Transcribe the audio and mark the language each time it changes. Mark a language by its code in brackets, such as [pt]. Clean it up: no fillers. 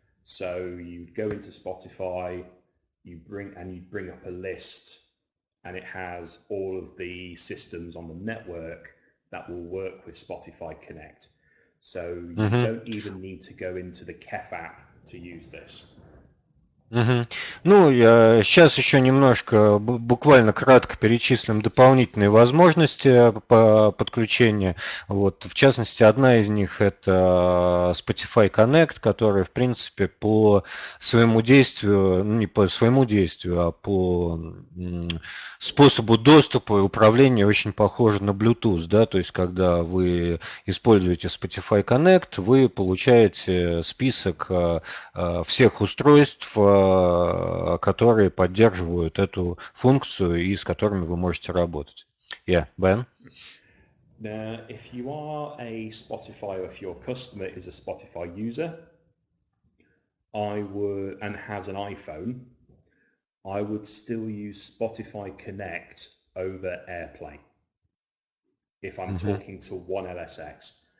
[en] So you go into Spotify, you bring up a list, and it has all of the systems on the network that will work with Spotify Connect. So you don't even need to go into the KEF app to use this. [ru] Сейчас еще немножко, буквально кратко перечислим дополнительные возможности подключения. В частности, одна из них это Spotify Connect, которая, в принципе, по своему действию, не по своему действию, а по способу доступа и управления очень похожа на Bluetooth, да, то есть когда вы используете Spotify Connect, вы получаете список всех устройств, которые поддерживают эту функцию и с которыми вы можете работать. [en] Yeah, Ben? Now, if you are a Spotify, or if your customer is a Spotify user, and has an iPhone, I would still use Spotify Connect over AirPlay if I'm talking to one LSX.